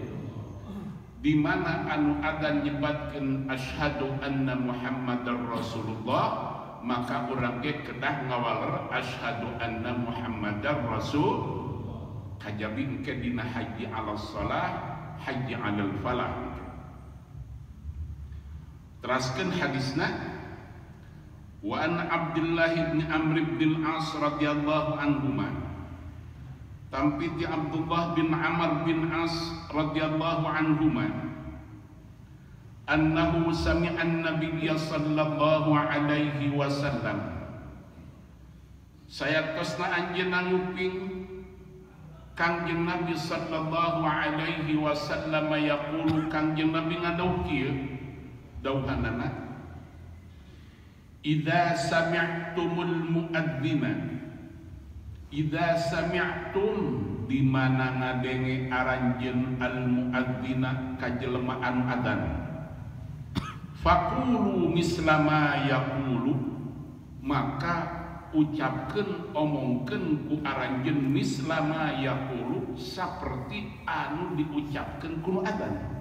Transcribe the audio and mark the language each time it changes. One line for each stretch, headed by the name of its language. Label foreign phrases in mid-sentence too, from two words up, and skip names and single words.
Sundanese: Di mana anu adzan nyebatkeun
Arabic: أشهد أن محمدا رسول الله,
Sundanese: maka orangnya kedah ngawaler
Arabic: أشهد أن محمدا رسول.
Sundanese: Kajabi engke dina
Arabic: حي على الصلاة، حي على الفلاح.
Sundanese: Teraskeun hadisna,
Arabic: وعن عبد الله بن عمرو بن العاص رضي الله عنهما,
Sundanese: tampi ti Abdullah bin Amr bin As
Arabic: رضي الله عنهما, أنه سمع النبي صلى الله عليه وسلم,
Sundanese: sayatosna anjeunna nguping Kangjeng Nabi
Arabic: صلى الله عليه وسلم
Sundanese: yaqulu, Kangjeng Nabi ngadawuh kieu dawuhanana,
Arabic: إذا سمعتم المؤذن، إذا سمعتم
Sundanese: di mana ngadenge aranjeun
Arabic: المؤذن
Sundanese: ka jelema anu adzan
Arabic: فقولوا مثل ما يقول
Sundanese: maka ucapkeun omongkeun ku aranjeun
Arabic: مثل ما يقول
Sundanese: saperti anu diucapkeun ku adzan